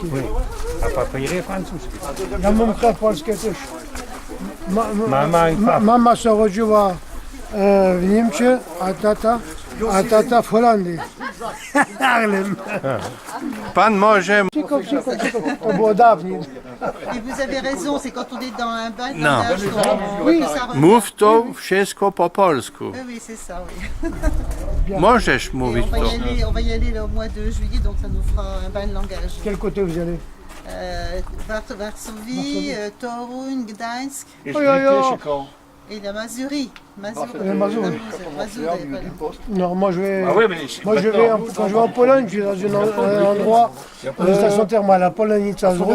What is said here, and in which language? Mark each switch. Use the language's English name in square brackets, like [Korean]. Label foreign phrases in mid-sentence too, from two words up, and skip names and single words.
[Polish] A papiery francuskie. Ja mam krew polskie też. Mama i papa. Mama się urodziła w Niemczech, a tata w Holandii. Harlem. Pan może... Cicho, to było dawniej. [French] Et vous avez raison, c'est quand on est dans un bain de Non. langage Oui. que ça revient. [Polish] Mów to wszystko po polsku. [French] Oui, oui, c'est ça, oui. [Polish] Możesz [French] Et [Polish] mówić to. [French] on va y aller là, au mois de juillet, donc ça nous fera un bain de langage. Quel côté vous allez? Varsovie, Toruń, Gdańsk et la Mazurie. Mazurie. Non, moi je vais. Ah oui, mais Moi, quand je vais en Pologne, je vais dans un endroit, une station thermale à Polonica Zdrój.